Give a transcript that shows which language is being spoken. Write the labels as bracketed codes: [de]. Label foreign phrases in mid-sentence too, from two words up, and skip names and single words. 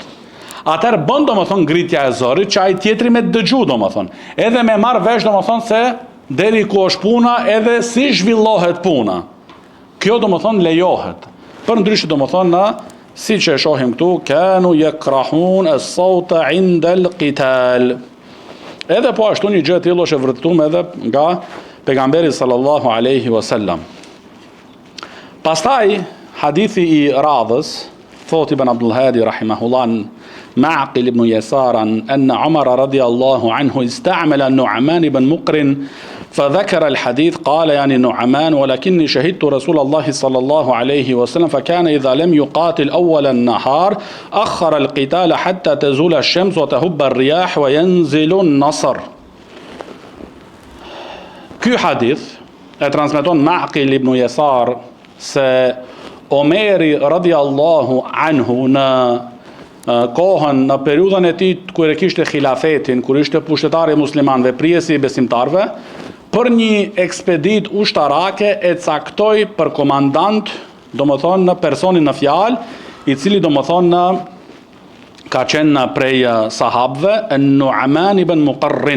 [sq] Atëherë bën domethënë ngritja e zërit që ai tjetri me dëgju domethënë. Edhe me marr vesh domethënë se deri ku është puna edhe si zhvillohet puna. Kjo domethënë lejohet. Përndryshe domethënë siç e shohim këtu, [ar] كانوا يكرهون الصوت عند القتال. [sq] Edhe po ashtu një gjë e tillë është e vërtetuar edhe nga pejgamberi [ar] صلى الله عليه وسلم. [sq] Pastaj hadithi i radhës thot [ar] ابن عبد الهادي رحمه الله معقل بن يسار أن عمر رضي الله عنه استعمل نعمان بن مقرن فذكر الحديث قال يعني نعمان ولكني شهدت رسول الله صلى الله عليه وسلم فكان إذا لم يقاتل أول النهار أخر القتال حتى تزول الشمس وتهب الرياح وينزل النصر. [sq] Ky hadith e transmeton Ma'qil ibn Yasar se Omeri [ar] رضي الله عنه [sq] në kohën, në periudhën e tij kur e kishte khilafetin, kur ishte pushtetar i muslimanëve, prijesi i besimtarëve, për një ekspedit ushtarake e caktoi për komandant, domethënë në personin në fjalë, i cili domethënë ka qenë prej sahabëve, Nu'man ibn Muqarrin.